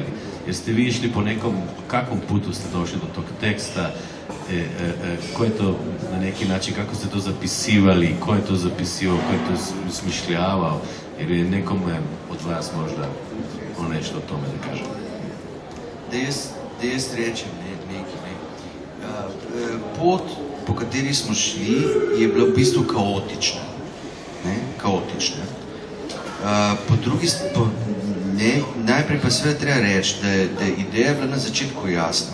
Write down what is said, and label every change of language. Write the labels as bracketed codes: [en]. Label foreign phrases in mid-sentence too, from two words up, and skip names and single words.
[sr] Jer ste vi išli po kakvom putu ste došli do tog teksta, ko je to na neki način, kako ste to zapisivali, ko je to zapisivao, ko je to smišljavao, jer je nekome od vas možda nešto o tome da kažem. [sl] Da jaz rečem nekaj. Pot, po kateri smo šli, je bila v bistvu kaotična. Kaotična. Po drugi strani, najprej pa seveda treba reči, da je ideja bila na začetku jasna.